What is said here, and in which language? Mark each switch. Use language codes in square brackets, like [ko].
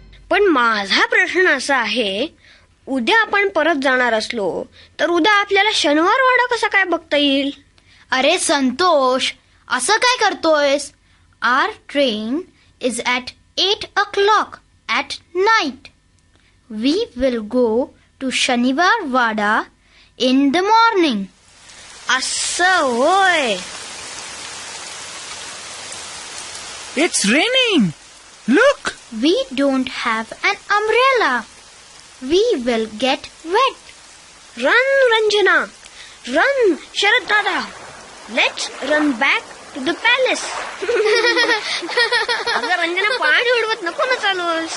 [mr] पण माझा प्रश्न असा आहे, उद्या आपण परत जाणार असलो तर उद्या आपल्याला शनिवारवाडा कसा काय बघता येईल? अरे संतोष, असं काय करतोयस? [en] Our train is at 8 o'clock at night. We will go to Shaniwarwada in the morning. [mr] असं होय. [en] It's raining. Look. We don't have an umbrella. We will get wet. Run, Ranjana. Run, Sharad Dada. Let's run back to the palace. [mr] अगं रंजना, पाणी उडवत नको ना चालूस.